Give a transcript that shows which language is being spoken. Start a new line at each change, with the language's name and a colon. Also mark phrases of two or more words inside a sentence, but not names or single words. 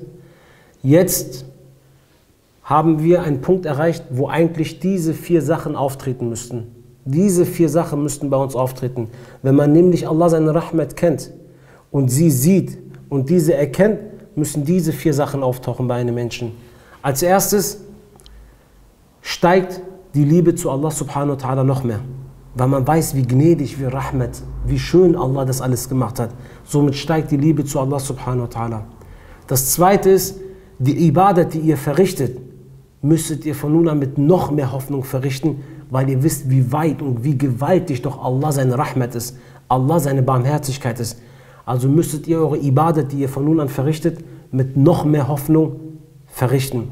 German: Jetzt haben wir einen Punkt erreicht, wo eigentlich diese 4 Sachen auftreten müssten. Diese 4 Sachen müssten bei uns auftreten. Wenn man nämlich Allah seine Rahmat kennt und sie sieht und diese erkennt, müssen diese 4 Sachen auftauchen bei einem Menschen. Als erstes steigt die Liebe zu Allah
Arabic: subhanahu wa ta'ala
German: noch mehr. Weil man weiß, wie gnädig, wie Rahmat, wie schön Allah das alles gemacht hat. Somit steigt die Liebe zu Allah
Arabic: subhanahu wa ta'ala.
German: Das zweite ist, die Ibadat, die ihr verrichtet, müsstet ihr von nun an mit noch mehr Hoffnung verrichten, weil ihr wisst, wie weit und wie gewaltig doch Allah seine Rahmat ist, Allah seine Barmherzigkeit ist. Also müsstet ihr eure Ibadat, die ihr von nun an verrichtet, mit noch mehr Hoffnung verrichten.